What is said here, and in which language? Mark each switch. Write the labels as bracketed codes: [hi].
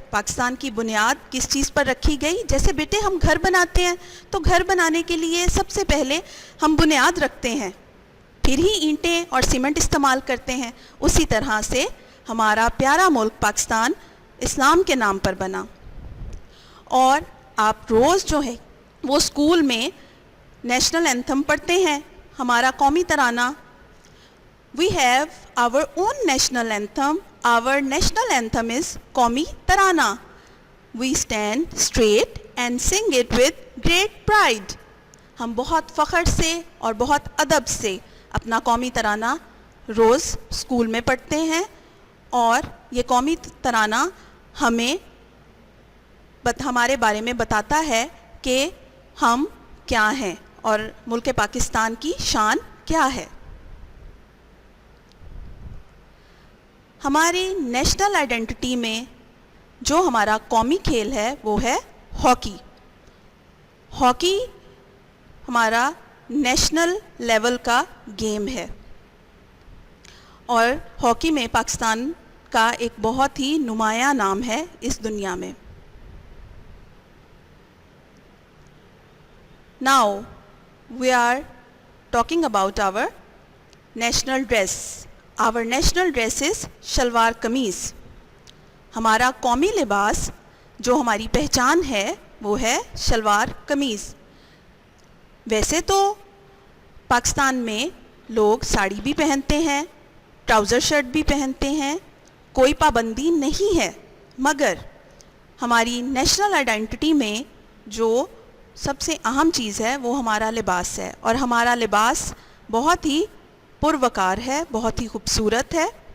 [ur] پاکستان کی بنیاد کس چیز پر رکھی گئی؟ جیسے بیٹے ہم گھر بناتے ہیں تو گھر بنانے کے لیے سب سے پہلے ہم بنیاد رکھتے ہیں, پھر ہی اینٹیں اور سیمنٹ استعمال کرتے ہیں. اسی طرح سے ہمارا پیارا ملک پاکستان اسلام کے نام پر بنا. اور آپ روز جو ہے وہ اسکول میں نیشنل اینتھم پڑھتے ہیں, ہمارا قومی ترانہ. [en] We have our own national anthem. Our national anthem is قومی ترانہ. We stand straight and sing it with great pride. [ur] ہم بہت فخر سے اور بہت ادب سے اپنا قومی ترانہ روز اسکول میں پڑھتے ہیں, اور یہ قومی ترانہ ہمیں ہمارے بارے میں بتاتا ہے کہ ہم کیا ہیں اور ملک پاکستان کی شان کیا ہے. ہماری نیشنل آئیڈینٹی میں جو ہمارا قومی کھیل ہے وہ ہے ہاکی. ہاکی ہمارا نیشنل لیول کا گیم ہے, اور ہاکی میں پاکستان کا ایک بہت ہی نمایاں نام ہے اس دنیا میں. [en] Now we are talking about our national dress. Our national dress is shalwar kameez. [ur] ہمارا قومی لباس جو ہماری پہچان ہے وہ ہے شلوار قمیض. ویسے تو پاکستان میں لوگ ساڑی بھی پہنتے ہیں, ٹراؤزر شرٹ بھی پہنتے ہیں, کوئی پابندی نہیں ہے, مگر ہماری نیشنل آئیڈینٹی میں جو سب سے اہم چیز ہے وہ ہمارا لباس ہے, اور ہمارا لباس بہت ہی پروکار ہے, بہت ہی خوبصورت ہے.